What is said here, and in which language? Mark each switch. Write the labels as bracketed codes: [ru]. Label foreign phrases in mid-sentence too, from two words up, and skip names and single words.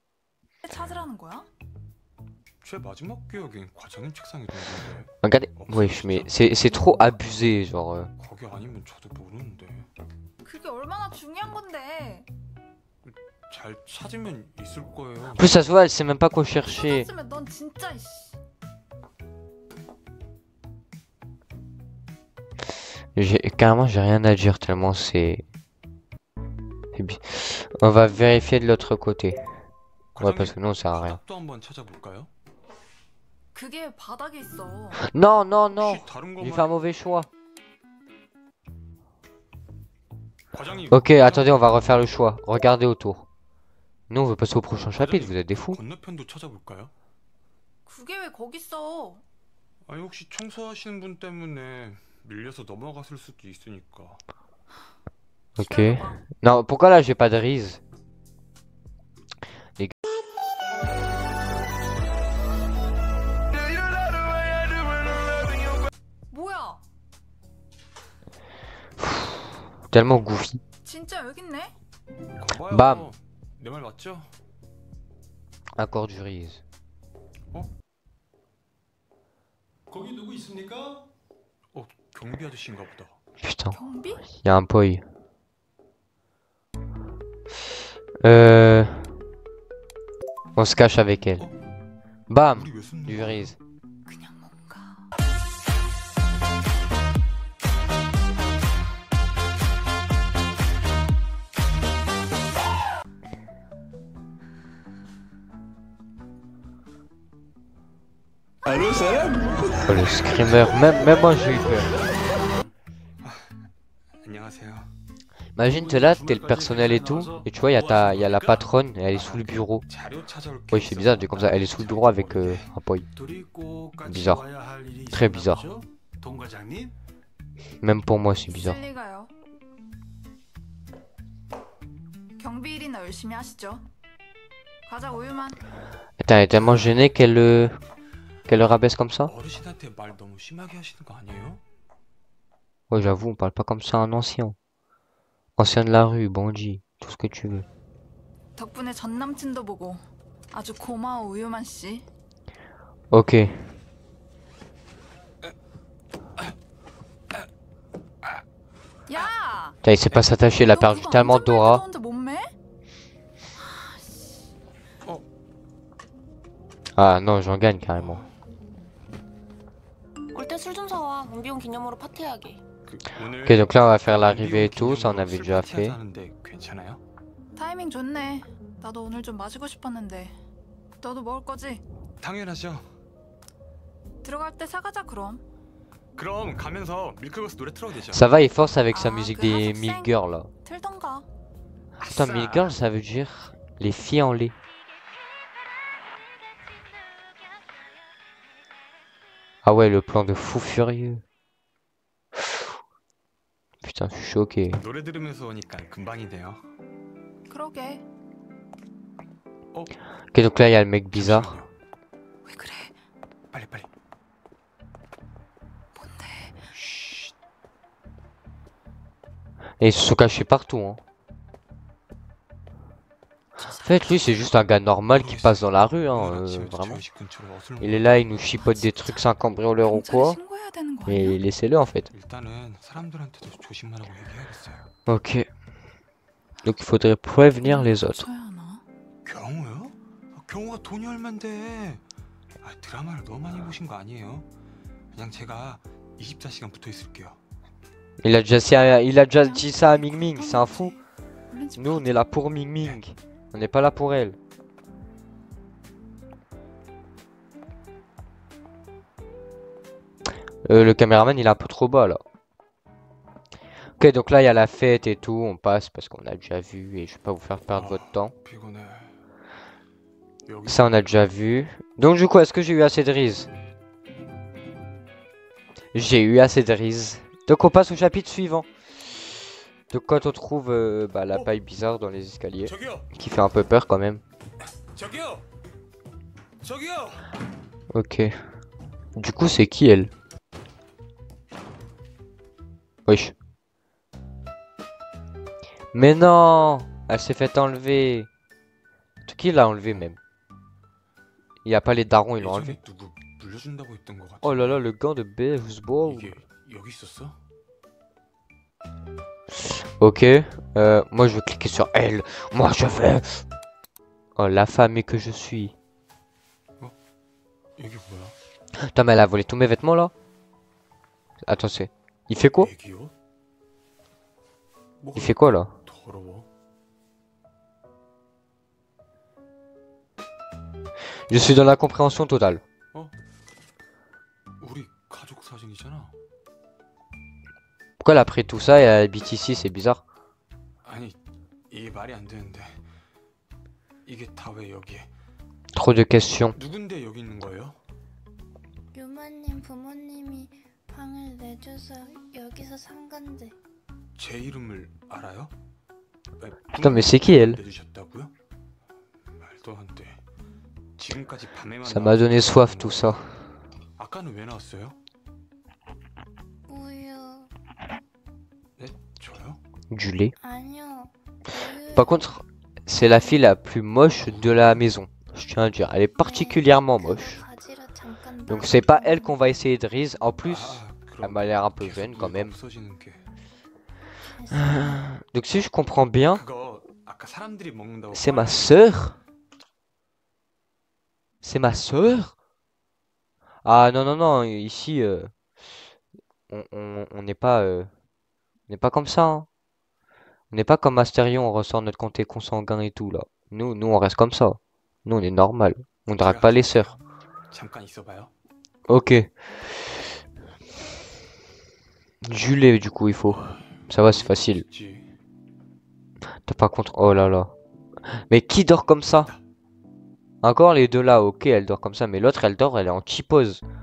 [ko] 찾으라는 거야? 제 마지막 기억엔 과장님 책상에 있는데 [fr] Regardez, wesh, mais c'est trop abusé, genre. [ko] 거기 아니면 저도 모르는데 그게 얼마나 중요한 건데. 잘 찾으면 있을 거예요. [fr] En plus, ça se voit, elle sait même pas quoi chercher. [ko] 찾았으면 넌 진짜 이씨. [fr] Carrément, j'ai rien à dire tellement c'est. On va vérifier de l'autre côté. Ouais, parce que non, ça sert à rien. [ko] 바닥도 한번 찾아볼까요? 그게 바닥에 있어. [fr] Non, non, non. [ko] 혹시 다른 [fr] J'ai [ko] 것만 [fr] fait un mauvais choix. [ko] 과장님 [fr] Ok, attendez, on va refaire le choix. Regardez autour. Nous, on veut passer au prochain chapitre, vous êtes des fous. [ko] 건너편도 찾아볼까요? 그게 왜 거기 있어? 아니 혹시 청소하시는 분 때문에 밀려서 넘어갔을 수도 있으니까. [fr] Ok. Non, pourquoi là j'ai pas de riz? Les gars. [ko] 뭐야? [fr] Tellement goofy. [ko] 진짜 여기 있네? 가봐요. 밤. 내 말 맞죠? [fr] Encore du riz. [ko] 거기 누구 있습니까? 경비 아저씨인가 보다. [fr] Putain, [ko] 경비? [fr] y a un poi. On se cache avec elle. Bam! [ko] 우리 왜 숨는 [fr] Du [ko] 거야? [fr] riz. [ko] 그냥 뭔가. 알로 사람? [fr] Oh, le screamer. Même moi j'ai eu peur. [ko] 안녕하세요. [fr] Imagine, t'es là, t'es le personnel et tout. Et tu vois, y a la patronne et elle est sous le bureau. [ko] 자료 찾아올 게 [fr] Oui, c'est bizarre, dit comme ça. Elle est sous le bureau avec un poi. Bizarre. Très bizarre. [ko] 동 과장님? [fr] Même pour moi, c'est bizarre. [ko] 있을 리가요. 경비 일이나 열심히 하시죠. 과자 우유만. [fr] Attends, elle est tellement gênée qu'elle le rabaisse comme ça? [ko] 어르신한테 말 너무 심하게 하시는 거 아니에요? [fr] Ouais, j'avoue, on parle pas comme ça à un ancien. Ancien de la rue, bandit, tout ce que tu veux. [ko] 덕분에 전 남친도 보고 아주 고마워 우유만 씨. [fr] Ok. [ko] 야! [fr] Putain, il sait pas s'attacher, il a perdu tellement d'aura. Ah non, j'en gagne carrément. [ko] 올 때 술 좀 사와. 문비용 기념으로 파티하게. 오늘 [fr] Ok, donc là on va faire l'arrivée et tout, ça on avait déjà fait. [ko] 하는데 괜찮아요? 타이밍 좋네. 나도 오늘 좀 마시고 싶었는데. 너도 먹을 거지? 당연하죠. 들어갈 때 사가자 그럼. 그럼 가면서 밀크버스 노래 틀어도 되죠? [fr] Ça va, il force avec sa Ah, musique que des Haseksen. Milk Girls là. [ko] 틀던가. [fr] Putain, Milk Girls ça veut dire les filles en lait. Ah ouais, le plan de fou furieux. Putain, je suis choqué. [ko] 노래 들으면서 오니까 금방이네요. 그러게. [fr] Ok, donc là il y a le mec bizarre. [ko] 잠시만요. 왜 그래? 빨리. [fr] Et ils se sont cachés partout, hein. En fait, lui, c'est juste un gars normal qui passe dans la rue, hein, vraiment. Il est là, il nous chipote des trucs 5 cambrioleurs ou [ko] 경찰에 [fr] quoi. [ko] 신고해야 되는 거 아니야? [fr] Et laissez-le, en fait. [ko] 일단은 사람들한테도 조심하라고 얘기해야겠어요. [fr] Ok. Donc, il faudrait prévenir les autres. [ko] 써야 하나? 경우요? 경우가 돈이 얼만데? 드라마를 너무 많이 보신 거 아니에요? 그냥 제가 24시간 붙어 있을게요. [fr] Il a déjà dit ça à Ming Ming, c'est un fou. [ko] 얼른 집 [fr] Nous, on est là pour Ming Ming. On n'est pas là pour elle. Le caméraman, il est un peu trop bas, là. Ok, donc là, il y a la fête et tout. On passe parce qu'on a déjà vu et je vais pas vous faire perdre votre temps. [ko] 피곤해. 여기 [fr] Ça, on a déjà vu. Donc, du coup, est-ce que j'ai eu assez de riz? J'ai eu assez de riz. Donc, on passe au chapitre suivant. Donc, quand on trouve la paille bizarre dans les escaliers, [ko] 저기요. [fr] qui fait un peu peur quand même. [ko] 저기요. 저기요. [fr] Ok. Du coup, c'est qui elle? Wesh. Mais non! Elle s'est fait enlever. Qui l'a enlevé même? Il n'y a pas les darons, ils l'ont enlevé. [ko] 예전에 누구 물려준다고 했던 것 같아. [fr] Oh là là, le gant de baseball. [ko] 이게 여기 있었어? [fr] Ok. Moi, je vais cliquer sur elle. Moi, je vais. Oh, l'affamé que je suis. [ko] 이게 뭐야? [fr] Putain, mais elle a volé tous mes vêtements là? Attends, c'est. Il fait quoi? [ko] 애기요? [fr] Il fait quoi là? [ko] 더러워. [fr] Je suis dans la compréhension totale. [ko] 우리 가족 사진이잖아. [fr] Pourquoi elle a pris tout ça et elle habite ici? C'est bizarre. [ko] 아니 이게 말이 안 되는데 이게 다 왜 여기에? [fr] Trop de questions. [ko] 누군데 여기 있는 거예요? 유마님 부모님이 방을 내줘서 여기서 산 건데. 제 이름을 알아요? [fr] Putain, mais c'est qui elle? [ko] 내주셨다고요? 말도 안 돼. 지금까지 밤에만 [fr] Ça m'a donné soif tout ça. [ko] 아까는 왜 나왔어요? 우유. 네? 저요? [fr] Du lait. [ko] 아니요. 우유. [fr] Par contre, c'est la fille la plus moche de la maison. Je tiens à dire, elle est particulièrement moche. [ko] 가지러 잠깐 [fr] Donc c'est pas elle qu'on va essayer de rise. En plus, [ko] 그럼 [fr] elle m'a l'air un peu [ko] 계속 [fr] jeune quand [ko] 누가 [fr] même. [ko] 없어지는 게. [fr] Donc si je comprends bien, [ko] 그거 아까 사람들이 먹는다고 [fr] c'est ma sœur. C'est ma sœur? Ah non non non, ici on n'est pas on n'est pas comme ça, hein. On n'est pas comme Astérion, on ressort notre comté consanguin et tout là. Nous on reste comme ça. Nous on est normal. On drague pas les sœurs. [ko] 잠깐 있어봐요. [fr] Ok. Du lait du coup il faut. Ça va, c'est facile. [ko] 있지. [fr] T'as pas contre. Oh là là. Mais qui dort comme ça? Encore les deux là, ok, elle dort comme ça, mais l'autre elle dort, elle est en cheapose.